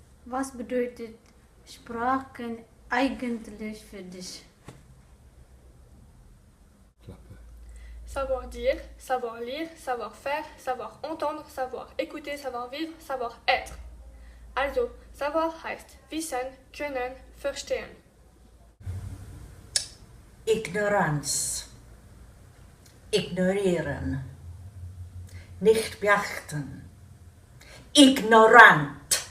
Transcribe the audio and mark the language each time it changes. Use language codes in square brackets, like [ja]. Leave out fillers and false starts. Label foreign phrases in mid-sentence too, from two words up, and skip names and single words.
[de] Was bedeutet Sprachen eigentlich für dich? [fr] Savoir dire, savoir lire, savoir faire, savoir entendre, savoir écouter, savoir vivre, savoir être. [de] Also, savoir heißt wissen, können, verstehen. Ignoranz. Ignorieren. Nicht beachten. Ignorant.